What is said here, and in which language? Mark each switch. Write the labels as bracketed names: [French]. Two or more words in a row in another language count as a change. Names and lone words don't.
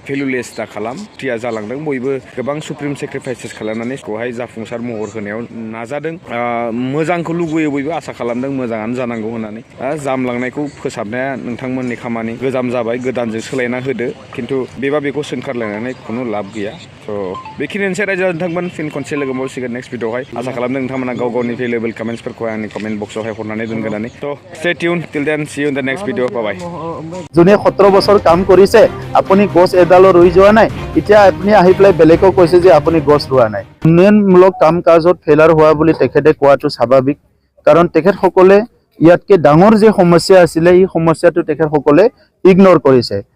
[Bodo] भेलुलेस दा खालाम फ्रिया जालांदों बयबो गोबां सुप्रिम सेक्रिफाइसेस खालामनानै बेखौहाय जाफुंसार महर होनायाव नाजादों मोजांखौ लुबैयो बयबो आसा खालामदों मोजाङानो जानांगौ होननानै जामलांनायखौ फोसाबनाया नोंथांमोननि खामानि गोजाम जाबाय गोदानजों सोलायना होदो खिन्थु बेखौ सोंखारलायनानै खुनु लाब गैया। स' बेखिनियानोसै रायजो नोंथांमोन फिन खनसे लोगो मोनसिगोन नेक्स्ट भिडिअ'आवहाय आसा खालामदों नोंथांमोना गाव गावनि भेलुएबल कमेन्ट्सफोरखौ आंनि कमेन्ट बक्सआवहाय हरनानै दोनगोन होननानै। [English] So stay tune till then see you in the next video bye. [Assamese] যোনে 17 বছৰ কাম কৰিছে আপুনি গছ এডালো ৰুই যোৱা নাই এতিয়া আপুনি আহি পেলাই বেলেগক কৈছে যে আপুনি গছ ৰোৱা নাই। উন্নয়নমূলক কাম কাজত ফেইলাৰ হোৱা বুলি তেখেতে কোৱাটো স্বাভাৱিক কাৰণ তেখেতসকলে ইয়াতকে ডাঙৰ যে সমস্যা আছিলে এই সমস্যাটো তেখেতসকলে ইগনোৰ কৰিছে।